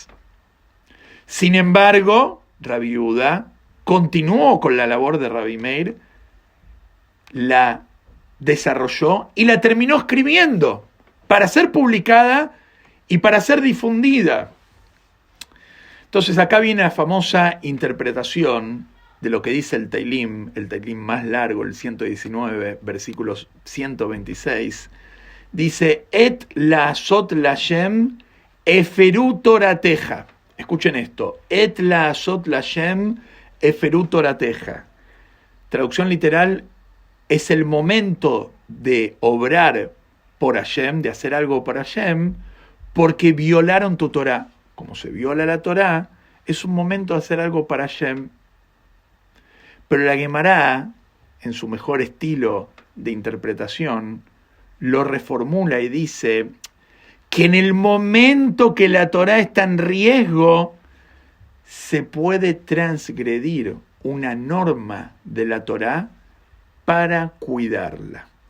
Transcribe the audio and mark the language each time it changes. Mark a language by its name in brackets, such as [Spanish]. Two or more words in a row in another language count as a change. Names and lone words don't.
[Spanish] Sin embargo, Rabbi Yehudá continuó con la labor de Rabbi Meir, la desarrolló y la terminó escribiendo para ser publicada y para ser difundida. Entonces acá viene la famosa interpretación de lo que dice el Teilim más largo, el 119, versículos 126. Dice, [Hebrew] עת לעשות לה׳ הפרו תורתך. [Spanish] Escuchen esto, [Hebrew] עת לעשות לה׳ הפרו תורתך. [Spanish] Traducción literal, es el momento de obrar por Hashem, de hacer algo por Hashem, porque violaron tu Torá. Como se viola la Torá, es un momento de hacer algo para Hashem. Pero la Guemará, en su mejor estilo de interpretación, lo reformula y dice que en el momento que la Torá está en riesgo, se puede transgredir una norma de la Torá para cuidarla.